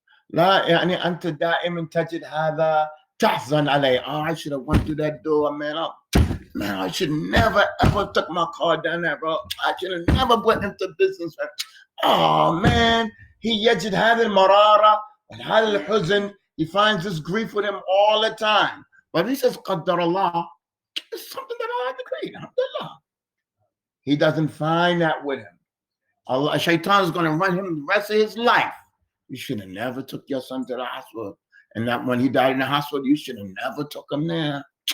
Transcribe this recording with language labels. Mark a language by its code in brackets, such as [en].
[ar] لا يعني أنت دائما تجد هذا تحزن عليه. [en] Oh, I should have went through that door, man. Oh, man, I should never ever took my car down there, bro. I should have never went into business. Oh man, he [ar] يجد هذه المرارة وهذا الحزن. [en] He finds this grief with him all the time. But he says, [ar] قدر الله, [en] it's something that Allah decreed. Alhamdulillah. He doesn't find that with him. Allah, Shaitan is going to run him the rest of his life. You should have never took your son to the hospital. And that when he died in the hospital, you should have never took him there.